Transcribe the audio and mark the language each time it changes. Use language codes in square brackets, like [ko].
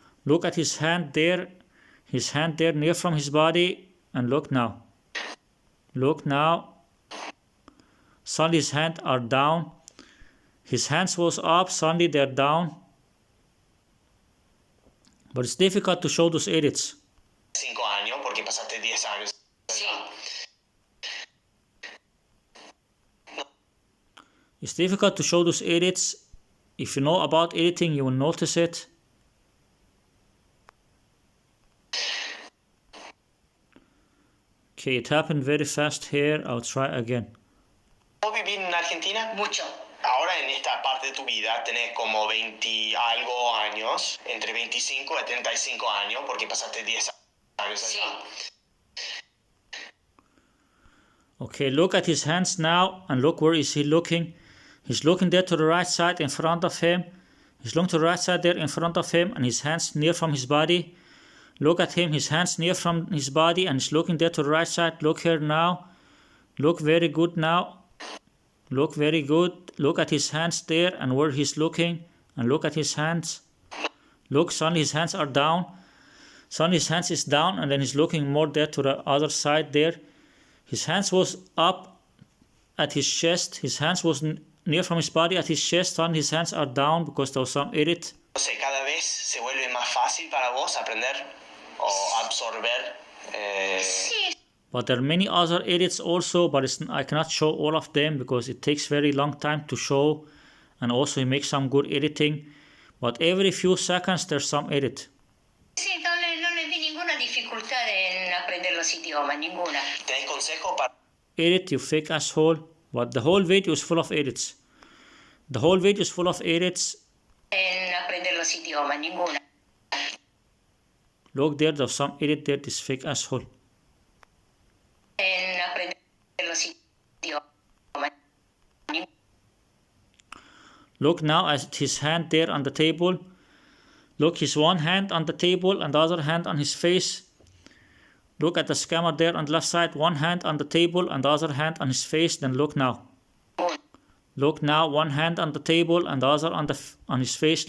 [en] Look at his hand there near from his body, and look now. Look now. Suddenly his hands are down. His hands was up, suddenly they're down. But it's difficult to show those edits. [es] 5 años, porque pasaste 10 años. [en] It's difficult to show those edits. If you know about editing, you will notice it. Okay, it happened very fast here. I'll try again. [es] ¿Vos vivís en Argentina? Mucho. Ahora en esta parte de tu vida tenés como 20 algo años, entre 25 y 35 años, porque pasaste 10 años allá. [en] Okay, look at his hands now and look where is he looking. He's looking there to the right side in front of him. He's looking to the right side there in front of him and his hands near from his body. Look at him, his hands near from his body and he's looking there to the right side. Look here now. Look very good now. Look very good. Look at his hands there and where he's looking. And look at his hands. Look, suddenly his hands are down. Suddenly his hands is down and then he's looking more there to the other side there. His hands was up at his chest. His hands was near from his body at his chest. Suddenly his hands are down because there was some edit. [es] No sé, cada vez se vuelve más fácil para vos aprender o absorber. Sí. [en] But there are many other edits also, but I cannot show all of them because it takes very long time to show, and also he makes some good editing. But every few seconds there's some edit. [es] Sí, no le vi ninguna dificultad en aprender los idiomas, ninguna. ¿Tenés consejo para [en] Edit, you fake asshole. But the whole video is full of edits. The whole video is full of edits. [es] En aprender los idiomas, ninguna. [en] Look there, there's some edit there, this fake asshole. [es] En aprender los idiomas. [en] Look now at his hand there on the table. Look, his one hand on the table and the other hand on his face. Look at the scammer there on the left side, one hand on the table and the other hand on his face. Then look now. Look now, one hand on the table and the other on his face.